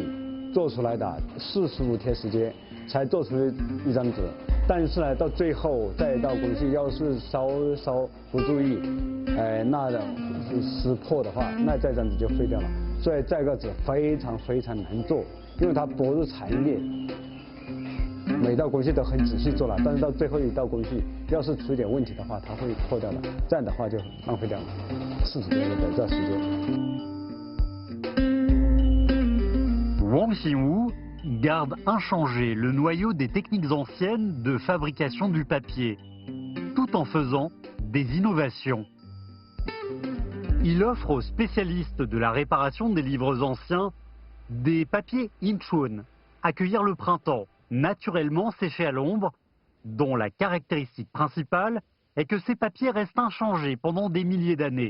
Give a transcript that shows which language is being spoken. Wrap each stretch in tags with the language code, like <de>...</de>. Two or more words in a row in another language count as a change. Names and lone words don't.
<zh>做出来的45天时间才做出一张纸，但是呢，到最后再到工序，要是稍不注意，那撕破的话，那这张纸就废掉了。所以这个纸非常难做，因为它薄如蝉叶。每道工序都很仔细做了，但是到最后一道工序，要是出一点问题的话，它会破掉的。这样的话就浪费掉了40天的这时间。</zh> <fr>Wang Xingwu garde inchangé le noyau des techniques anciennes de fabrication du papier, tout en faisant des innovations. Il offre aux spécialistes de la réparation des livres anciens des papiers Inchun, à cueillir le printemps, naturellement séchés à l'ombre, dont la caractéristique principale est que ces papiers restent inchangés pendant des milliers d'années.</fr>